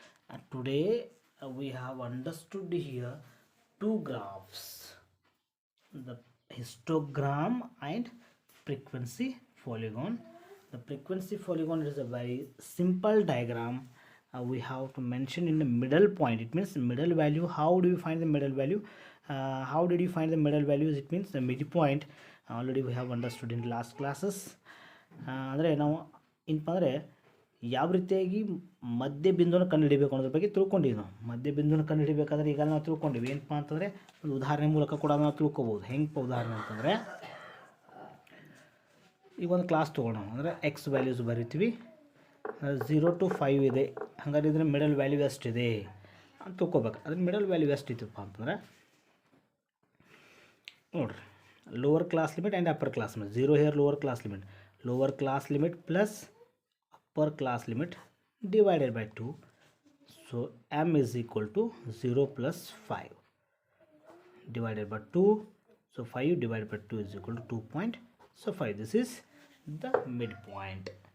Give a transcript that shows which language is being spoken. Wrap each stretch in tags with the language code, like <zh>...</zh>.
<en>And today we have understood here two graphs, the histogram and frequency polygon. The frequency polygon is a very simple diagram. We have to mention in the middle point. It means middle value. How do you find the middle value? How did you find the middle values? It means the midpoint. Already we have understood in last classes.</en> <kn>ಅಂದರೆ ನಾವು ಏನಪ್ಪ ಅಂದರೆ ಯಾವ ರೀತಿಯಾಗಿ ಮಧ್ಯ ಬಿಂದುನ ಕಂಡುಹಿಡಿಬೇಕು ಅನ್ನೋದ್ರ ಬಗ್ಗೆ ತಿಳ್ಕೊಂಡಿವಿ. ನಾವು ಮಧ್ಯ ಬಿಂದುನ ಕಂಡುಹಿಡಿಬೇಕಾದ್ರೆ ಈಗ ನಾವು ತಿಳ್ಕೊಂಡಿವಿ ಏನಪ್ಪ ಅಂತಂದರೆ ಒಂದು ಉದಾಹರಣೆ ಮೂಲಕ ಕೂಡ ನಾವು ತಿಳ್ಕೊಬೋದು. ಹೆಂಗೆ ಉದಾಹರಣೆ ಅಂತಂದರೆ ಈಗ ಒಂದು ಕ್ಲಾಸ್ ತೊಗೊಳ್ಳೋಣ. ಅಂದರೆ ಎಕ್ಸ್ ವ್ಯಾಲ್ಯೂಸ್ ಬರಿತೀವಿ, 0 to 5 ಇದೆ. ಹಾಗಾದ್ರೆ ಇದ್ರ ಮಿಡಲ್ ವ್ಯಾಲ್ಯೂ ಎಷ್ಟಿದೆ ಅಂತ ತಿಳ್ಕೊಬೇಕು. ಅದ್ರ ಮಿಡಲ್ ವ್ಯಾಲ್ಯೂ ಎಷ್ಟಿತ್ತಪ್ಪ ಅಂತಂದರೆ ನೋಡಿರಿ,</kn> <en>Lower class limit and upper class limit. 0 here lower class limit. Lower class limit plus upper class limit divided by 2. So m is equal to 0 plus 5 divided by 2. So 5 divided by 2 is equal to 2.5. This is the midpoint.</en>